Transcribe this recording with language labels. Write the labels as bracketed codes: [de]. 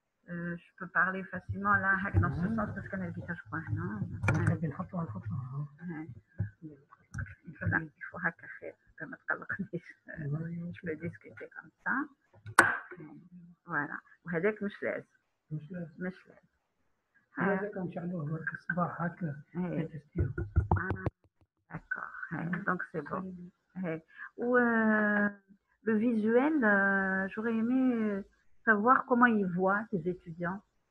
[fr] Je peux parler facilement là dans ce sens parce qu'on a le visage quoi, non? [ar] بنحطوها نحطوها. [fr] Il faut [ar] هكا خير ما تقلقنيش. [fr] Je peux discuter comme ça. [ar] Voilà. وهذاك مش لازم. مش لازم. مش لازم. هذا كنشعلوه برك الصباح هكا نتستيو. [fr] D'accord. Donc c'est bon. Ou le visuel, j'aurais aimé savoir comment ils voient tes étudiants.